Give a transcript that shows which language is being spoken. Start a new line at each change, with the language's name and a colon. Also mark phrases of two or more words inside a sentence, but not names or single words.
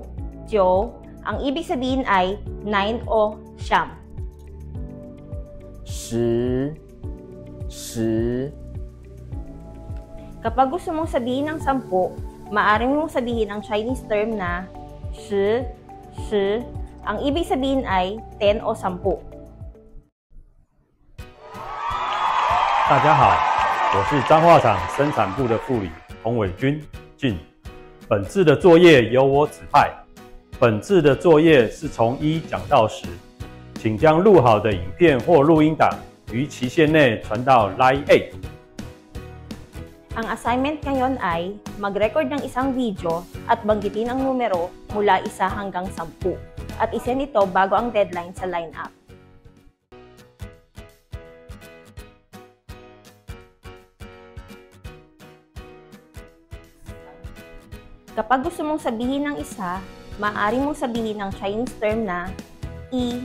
Filipino: Ang ibig sabihin ay 9 o 9. 10 Kapag gusto mong sabihin ng 10, maaari mong sabihin ang
English: Chinese term
Filipino: na shi. Ang ibig sabihin ay 10 o 10.
Chinese: 大家好，我是彰化厂生产部的副理洪伟君俊。本次的作业由我指派。本次的作业是从1讲到10，请将录好的影片或录音档于期限内传到 Line 8。
Filipino: Ang assignment ngayon ay mag-record ng isang video at banggitin ang numero mula 1 hanggang 10 at isend ito bago ang deadline sa line-up. Kapag gusto mong sabihin ng isa, maaari mong sabihin ng
English: Chinese term
Filipino: na i.